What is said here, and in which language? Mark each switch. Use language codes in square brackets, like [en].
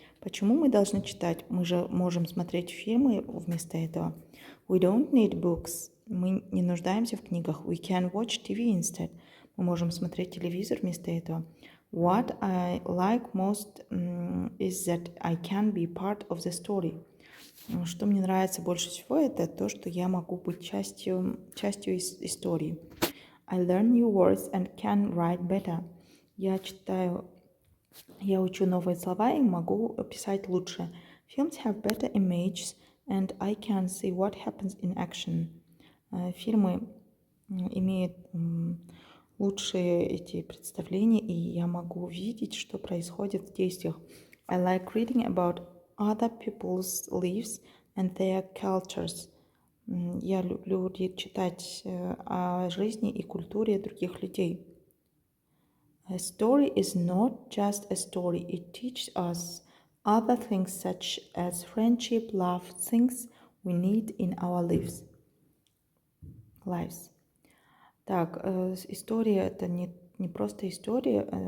[ru] Почему мы должны читать? Мы же можем смотреть фильмы вместо этого. [en] We don't need books. [ru] Мы не нуждаемся в книгах. [en] We can watch TV instead. [ru] Мы можем смотреть телевизор вместо этого. [en] What I like most is that I can be part of the story. [ru] Что мне нравится больше всего, это то, что я могу быть частью истории. [en] I learn new words and can write better. [ru] Я учу новые слова и могу писать лучше. [en] Films have better images and I can see what happens in action. [ru] Фильмы имеют лучшие эти представления, и я могу видеть, что происходит в действиях. [en] I like reading about other people's lives and their cultures. [ru] Я люблю читать о жизни и культуре других людей. [en] A story is not just a story. It teaches us other things such as friendship, love, things we need in our lives. [ru] Так, история – это не просто история.